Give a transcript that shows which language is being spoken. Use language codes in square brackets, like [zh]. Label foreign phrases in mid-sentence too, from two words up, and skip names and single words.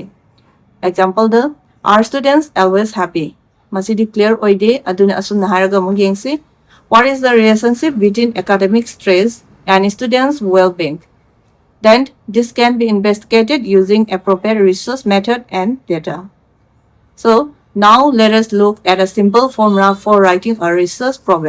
[en] Example the are students always happy? [mni] Masidi clear oide aduna asumna haraga mugengsi [en] what is the relationship between academic stress and students' well-being? Then this can be investigated using appropriate research method and data. So, now let us look at a simple formula for writing a research problem.